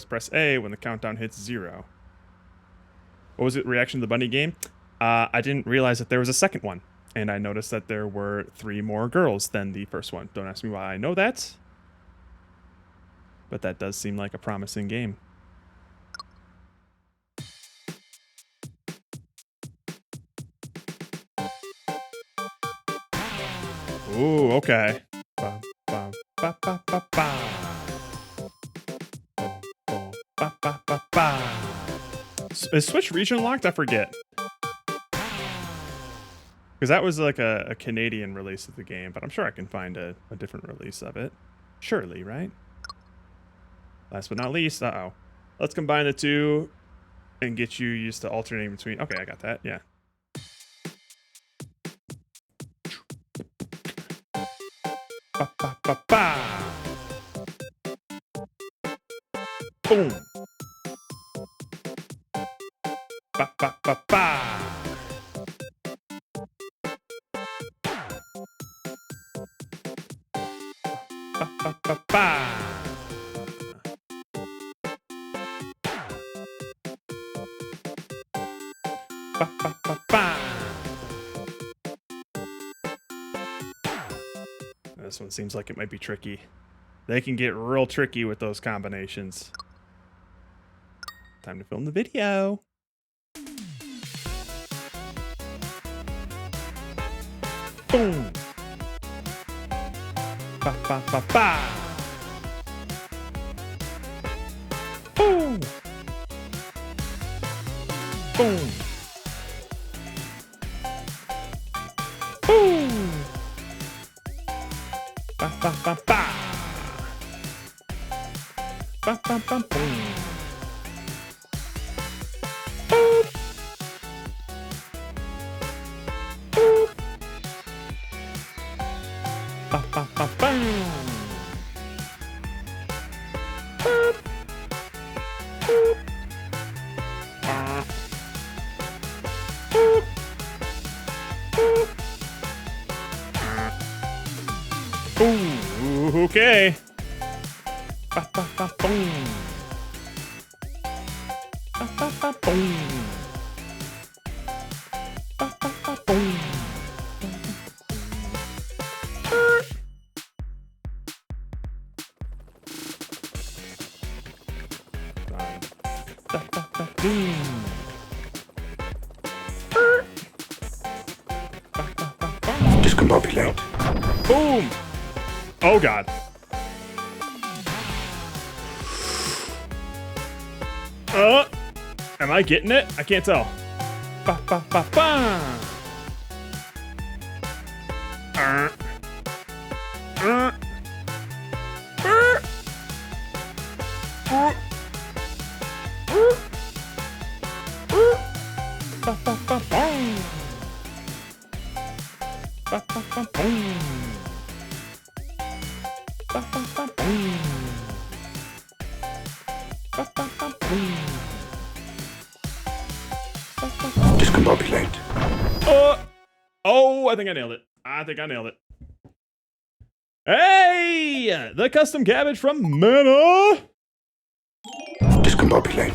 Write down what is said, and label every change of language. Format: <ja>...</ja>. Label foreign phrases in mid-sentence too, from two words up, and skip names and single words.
<en>Press A when the countdown hits 0. What was it? Reaction to the bunny game? I didn't realize that there was a second one. And I noticed that there were 3 more girls than the first one. Don't ask me why I know that. But that does seem like a promising game. Ooh, okay. Ba, ba, ba, ba, ba, ba. Ba, ba, ba, ba. Is Switch region locked? I forget. Because that was like a Canadian release of the game, but I'm sure I can find a different release of it. Surely, right? Last but not least, uh-oh. Let's combine the two and get you used to alternating between... Okay, I got that, yeah. Ba, ba, ba, ba. Boom. Ba, ba, ba, ba. Ba, ba, ba, ba. Ba, ba, ba, ba. This one seems like it might be tricky. They can get real tricky with those combinations. Time to film the video. Boom. Ba, ba, ba, ba. Boom. Boom. Boom. Ba, ba, ba, ba. Ba, ba, ba, boom. Boop. Boop. Ba, ba, ba, bam. Boop. Boop. Ah. Boop. Boop. Ooh, okay. Ba, ba, ba, boom. Ba, ba, ba, boom. Ba, ba, ba, boom. Da, da, da, boom. Ba, ba, ba, boom. Discombobulate. Boom! Oh god. Am I getting it? I can't tell. Ba ba ba ba. Uh. Uh. Uh. Uh. Ba ba ba boom. Ba ba ba boom. Ba ba ba boom. Ba ba ba boom. Discombobulate. Oh, I think I nailed it. I think I nailed it. Hey! The custom cabbage from Mana! Discombobulate.</en>